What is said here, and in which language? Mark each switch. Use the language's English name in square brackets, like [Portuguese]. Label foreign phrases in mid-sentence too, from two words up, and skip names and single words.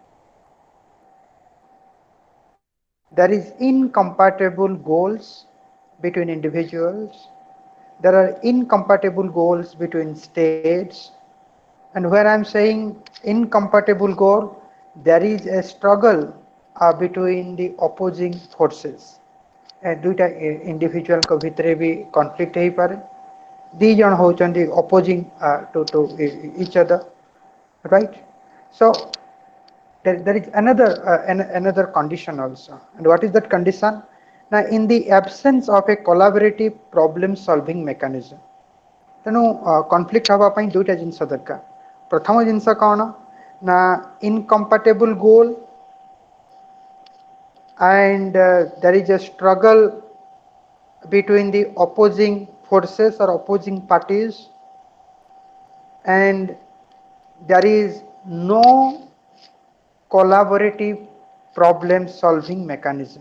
[English] There is incompatible goals between individuals. There are incompatible goals between states. And where I'm saying incompatible goal, there is a struggle between the opposing forces. [Odia] ଦୁଇଟା ଇଣ୍ଡିଭିଜୁଆଲଙ୍କ ଭିତରେ ବି କନଫ୍ଲିକ୍ଟ ହେଇପାରେ ଦି ଜଣ ହଉଛନ୍ତି [English] opposing to each other, right? So there is another condition also, and what is that condition? Now, in the absence of a collaborative problem solving mechanism, [Odia] ତେଣୁ କନଫ୍ଲିକ୍ଟ ହେବା ପାଇଁ ଦୁଇଟା ଜିନିଷ ଦରକାର। ପ୍ରଥମ ଜିନିଷ କ'ଣ ନା [English] incompatible goal, and there is a struggle between the opposing forces or opposing parties, and there is no collaborative problem solving mechanism.